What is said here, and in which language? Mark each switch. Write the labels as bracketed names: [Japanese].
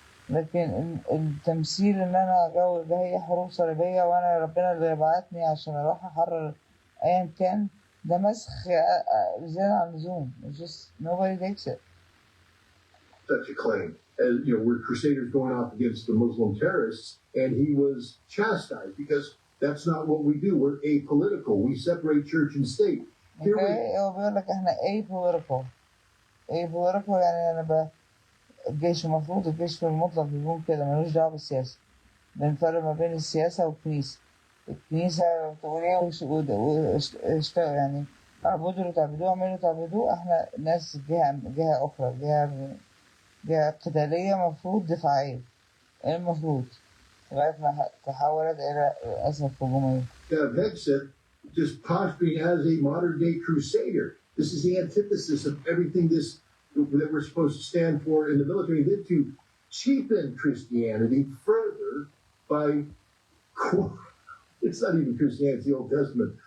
[Arabic] لكن التمثيل إن أنا ده هي حروب صليبية وأنا ربنا اللي بعتني عشان أروح أحرر أيا كان، ده مسخ زيادة عن اللزوم. [English] just nobody takes it. Such a claim. We're crusaders going off against the Muslim terrorists, and he was chastised because that's not what we do. We're apolitical. We separate church and state. Okay, [Arabic] هو بيقول لك إحنا [English] apolitical [Arabic] يعني أنا الجيش المفروض الجيش في المطلق بيكون كده ملوش دعوة بالسياسة. بنفرق ما بين السياسة والكنيسة. الكنيسة بتقول ايه يعني اعبدوا اللي تعبدوه، اعملوا تعبدوه. احنا ناس جهة أخرى، جهة قتالية مفروض دفاعية. المفروض لغاية ما تحولت إلى للأسف هجومية. [English] Hegseth just posturing as a modern day crusader. This is the antithesis of everything that we're supposed to stand for in the military. And then to cheapen Christianity further by, it's not even Christianity, it's the Old Testament.